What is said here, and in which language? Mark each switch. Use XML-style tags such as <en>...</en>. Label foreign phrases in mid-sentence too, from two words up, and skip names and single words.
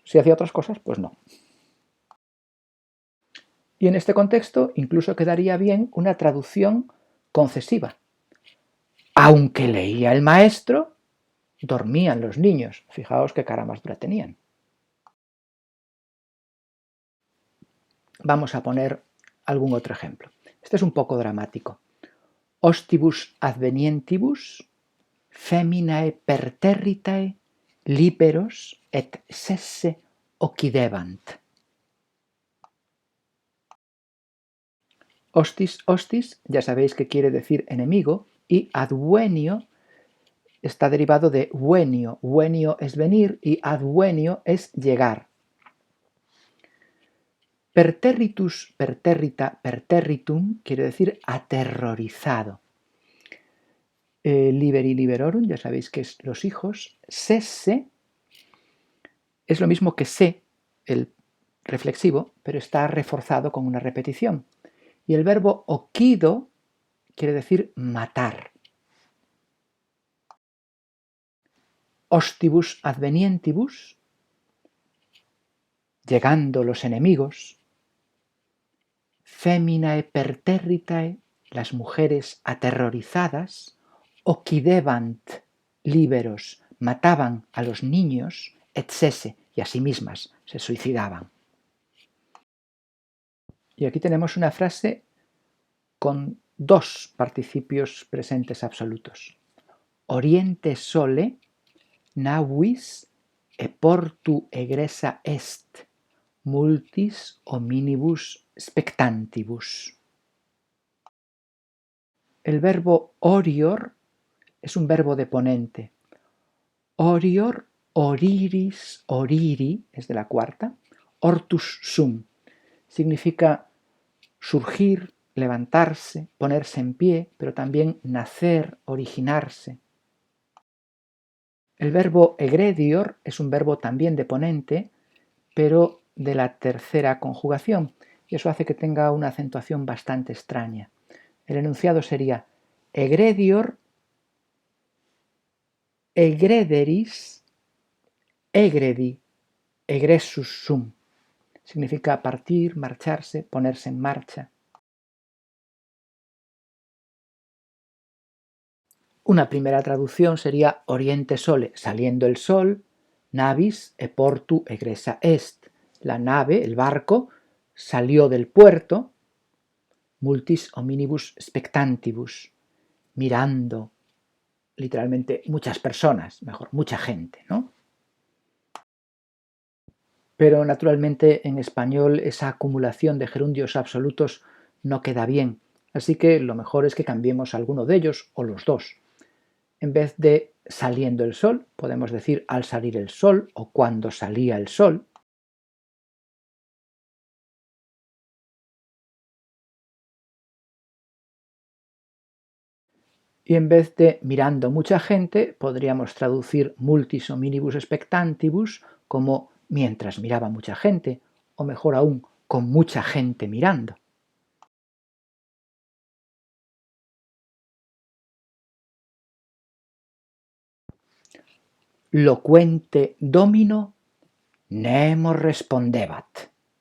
<es>Si hacía otras cosas, pues no. Y en este contexto incluso quedaría bien una traducción concesiva. Aunque leía el maestro, dormían los niños. Fijaos qué cara más dura tenían. Vamos a poner algún otro ejemplo. Este es un poco dramático.</es> <la>Ostibus advenientibus feminae perterritae liberos et sesse occidebant. Hostis, hostis,</la> <es>ya sabéis que quiere decir enemigo, y advenio está derivado de venio. Venio es venir y advenio es llegar.</es> <la>Perterritus, perterrita, perterritum</la> <es>quiere decir aterrorizado.</es> <la>Liberi liberorum,</la> <es>ya sabéis que es los hijos. Sesse es lo mismo que se, el reflexivo, pero está reforzado con una repetición. Y el verbo oquido quiere decir matar.</es> <la>Ostibus advenientibus,</la> <es>llegando los enemigos.</es> <la>Feminae perterritae,</la> <es>las mujeres aterrorizadas.</es> <la>Occidebant, liberos,</la> <es>mataban a los niños,</es> <la>et sesse,</la> <es>y a sí mismas se suicidaban. Y aquí tenemos una frase con dos participios presentes absolutos.</es> <la>Oriente sole, navis e portu egressa est, multis hominibus spectantibus.</la> <es>El verbo orior es un verbo deponente.</es> <la>Orior, oriris, oriri,</la> <es>es de la cuarta.</es> <la>Ortus sum</la> <es>significa surgir, levantarse, ponerse en pie, pero también nacer, originarse. El verbo egredior es un verbo también deponente, pero de la tercera conjugación, y eso hace que tenga una acentuación bastante extraña. El enunciado sería</es> <la>egredior, egrederis, egredi, egressus sum.</la> <es>Significa partir, marcharse, ponerse en marcha. Una primera traducción sería</es> <la>oriente sole,</la> <es>saliendo el sol,</es> <la>navis e portu egressa est.</la> <es>La nave, el barco, salió del puerto,</es> <la>multis hominibus spectantibus,</la> <es>mirando, literalmente muchas personas, mejor, mucha gente, ¿no? Pero naturalmente en español esa acumulación de gerundios absolutos no queda bien, así que lo mejor es que cambiemos alguno de ellos o los dos. En vez de saliendo el sol, podemos decir al salir el sol o cuando salía el sol. Y en vez de mirando mucha gente, podríamos traducir</es> <la>multis hominibus spectantibus</la> <es>como mientras miraba mucha gente, o mejor aún, con mucha gente mirando.</es> <la>Loquente domino nemo respondebat.</la>